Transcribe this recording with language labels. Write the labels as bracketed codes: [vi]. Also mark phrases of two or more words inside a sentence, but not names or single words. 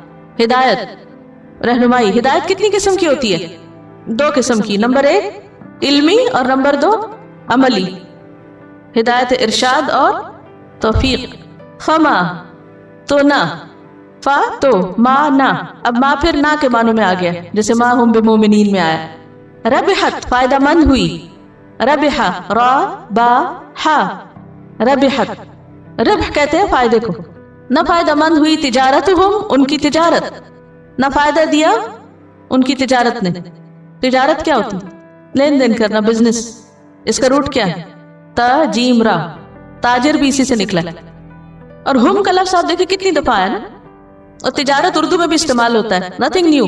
[ur] ہدایت رہنمائی، ہدایت کتنی قسم کی ہوتی ہے، 2 قسم کی، نمبر 1 علمی اور نمبر 2 عملی، ہدایت ارشاد اور توفیق، فما تو نہ، فا تو، ما نہ، اب ما پھر نہ کے معنوں میں آ گیا، جیسے [ar] ما ہم بمومنین [ur] میں آیا، ربحت فائدہ مند ہوئی، ربحہ را با ہا، ربحت ربح کہتے ہیں فائدے کو. نہ فائدہ مند ہوئی تجارتہم، ان کی تجارت، نہ فائدہ دیا ان کی تجارت نے. تجارت کیا ہوتی؟ لین دین کرنا، بزنس. اس کا روٹ کیا ہے? تا جیم را، تاجر بھی اسی سے نکلا ہے. اور ہم کا لفظ آپ دیکھیے کتنی دفعہ ہے نا، اور تجارت اردو میں بھی استعمال ہوتا ہے, [en] nothing new.